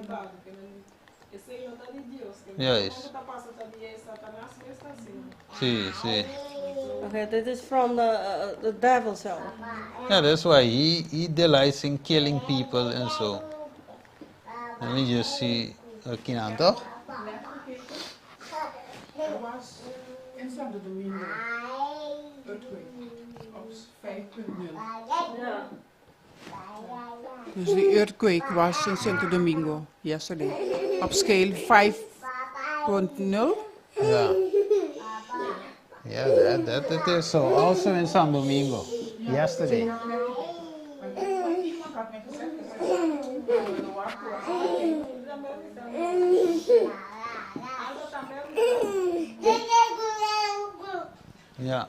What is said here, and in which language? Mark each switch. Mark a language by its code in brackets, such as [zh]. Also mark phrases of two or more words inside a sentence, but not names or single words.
[en] Yes. Sí. Okay, that is from the devil cell. Yeah, that's why he delights in killing people and so. Let me just see. [pap] Aqui na toch? [nl] Er was in Santo Domingo earthquake op 5.0. Ja. [en] Dus the earthquake was in Santo Domingo yesterday op scale 5.0. Yeah, that is so. Also in San Domingo yesterday. Yeah.